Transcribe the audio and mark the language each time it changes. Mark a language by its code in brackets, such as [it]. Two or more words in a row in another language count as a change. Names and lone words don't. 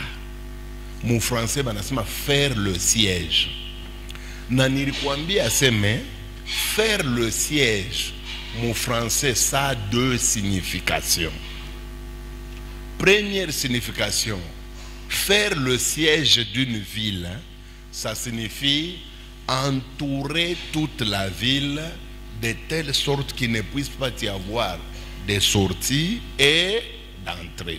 [sw] Mu français banasema [fr] faire le siège. [sw] Na nilikuambia aseme [fr] faire le siège, [sw] mu français [fr] ça a deux significations. Première signification, faire le siège d'une ville, ça signifie entourer toute la ville de telle sorte qu'il ne puisse pas y avoir des sorties et d'entrées.